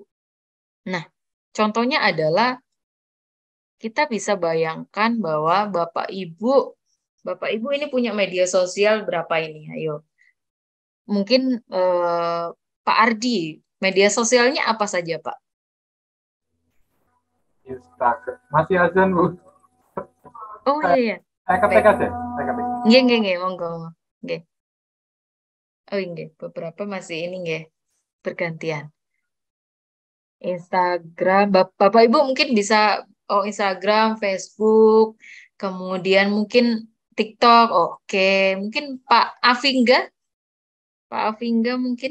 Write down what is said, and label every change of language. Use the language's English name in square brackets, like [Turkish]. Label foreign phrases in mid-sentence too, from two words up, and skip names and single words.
[Indonesian] Nah, contohnya adalah kita bisa bayangkan bahwa Bapak Ibu ini punya media sosial berapa ini? Ayo. Mungkin Pak Ardi, media sosialnya apa saja, Pak? Instagram. Masih azan, Bu. Oh Saya, iya ya. saya ketik Baik. aja. Saya ketik. [Javanese] Nggih, monggo. Nggih. Oh nggih, [Indonesian] beberapa masih ini nggih, bergantian. Instagram, Bapak Ibu mungkin bisa Instagram, Facebook, kemudian mungkin TikTok. Oke, mungkin Pak Afingga mungkin